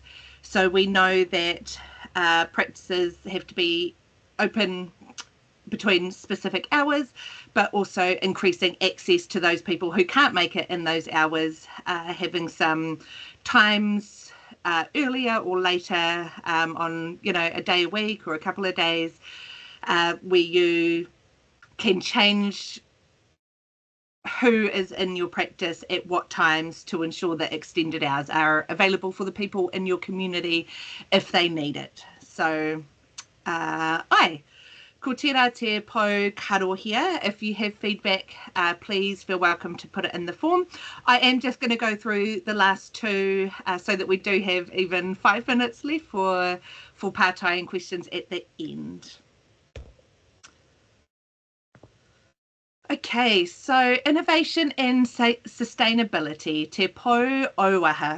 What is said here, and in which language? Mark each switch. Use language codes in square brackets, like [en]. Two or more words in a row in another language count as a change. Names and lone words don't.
[en] So we know that practices have to be open between specific hours, but also increasing access to those people who can't make it in those hours, having some times earlier or later on, a day a week or a couple of days, where you can change who is in your practice at what times to ensure that extended hours are available for the people in your community if they need it. So, [mi] ko tērā te Pou karo here. [en] If you have feedback, please feel welcome to put it in the form. I am just going to go through the last two so that we do have even 5 minutes left for pārtai and questions at the end. Okay, so innovation and sustainability, [mi] te Pou Ora.